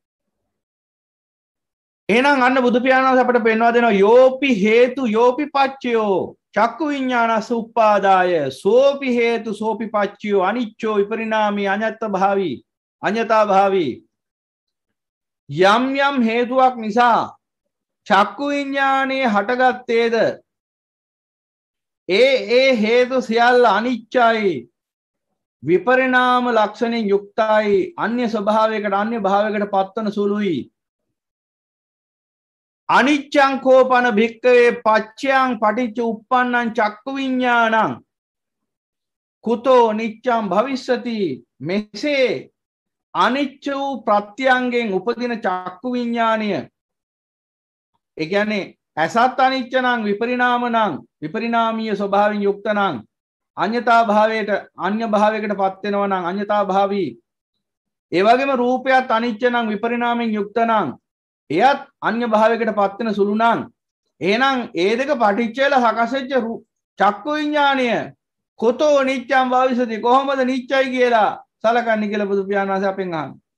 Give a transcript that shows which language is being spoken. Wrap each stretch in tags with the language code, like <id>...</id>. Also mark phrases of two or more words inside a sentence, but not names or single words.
<si>එහෙනම් අන්න බුදු පියාණන් අපට පෙන්වා දෙනවා</si> <pi>යෝපි හේතු යෝපි පච්චයෝ චක්කු විඥානස උප්පාදාය සෝපි හේතු සෝපි පච්චයෝ අනිච්චෝ විපරිණාමී අඤ්ඤතා භාවී</pi> <si>යම් යම් හේතුවක් නිසා චක්කු විඥානයේ හටගත්තේද ඒ හේතු සියල්ල අනිච්චයි විපරිණාම ලක්ෂණෙන් යුක්තයි අන්‍ය ස්වභාවයකට අන්‍ය භාවයකට පත්වන සුළුයි</si> <pi>අනිච්ඡං කෝපන භික්කවේ පච්චයං පටිච්ච උප්පන්නං චක්කු විඥානං කුතෝ නිච්ඡං භවිස්සති</pi> <si>මෙසේ අනිච්ච වූ ප්‍රත්‍යංගෙන් උපදින චක්කු විඥානය ඒ කියන්නේ ඇසත් අනිච්ච නම් විපරිණාම නම් විපරිණාමීය ස්වභාවයෙන් යුක්ත නම් අඤ්ඤතා භාවයට අන්‍ය භාවයකට පත් වෙනවා නම්</si> <pi>අඤ්ඤතා භාවී</pi> <si>ඒ වගේම රූපයත් අනිච්ච නම් විපරිණාමයෙන් යුක්ත නම් එයත් අන්‍ය භාවයකට පත් වෙන සුළු නම් එහෙනම් ඒ දෙක පටිච්ච වෙලා සකස් වෙච්ච චක්කු විඥානය</si> <pi>කොතෝ නිච්ඡං භවිසති</pi> <si>කොහොමද නිච්චයි කියලා සලකන්නේ කියලා බුදු පියාණන් වහන්සේ අපෙන් අහනවා.</si>